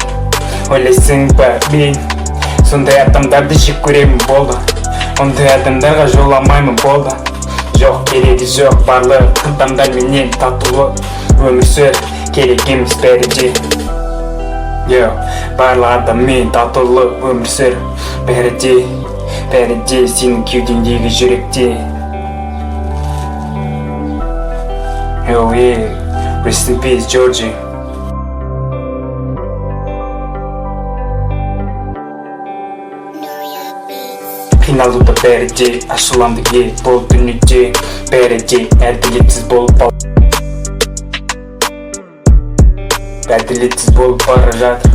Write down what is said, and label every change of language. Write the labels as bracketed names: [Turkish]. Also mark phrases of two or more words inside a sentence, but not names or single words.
[Kazakh] Ойлайсың ба, мен сондай адамдарды жек көремін болды, ондай адамдарға жоламаймын болды. Жоқ, керегі жоқ, барлық адамдар менен татулы өмір сүр, керек емес бәрі де. Барлық адаммен татулы өмір сүр, бәрі де сенің кеудеңдегі жүректе. [English] Rest in peace, Georgie. [Kazakh] Қиналуда бәрі де, ашуланды бұл дүниеде. Бәрі де әділетсіз болып бара жатыр.